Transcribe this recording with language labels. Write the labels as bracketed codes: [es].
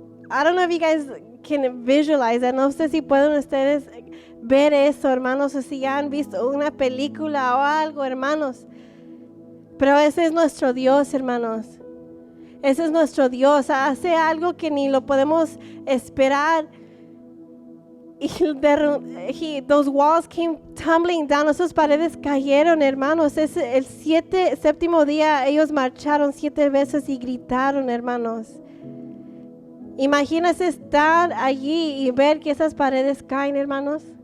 [en] I don't know if you guys can visualize that. [es] No sé si pueden ustedes ver eso, hermanos, o si ya han visto una película o algo, hermanos. Pero ese es nuestro Dios, hermanos. Ese es nuestro Dios. Hace algo que ni lo podemos esperar. [en] Y those walls came tumbling down. [es] Esas paredes cayeron, hermanos. Es el séptimo día ellos marcharon 7 veces y gritaron, hermanos. Imagínense estar allí y ver que esas paredes caen, hermanos.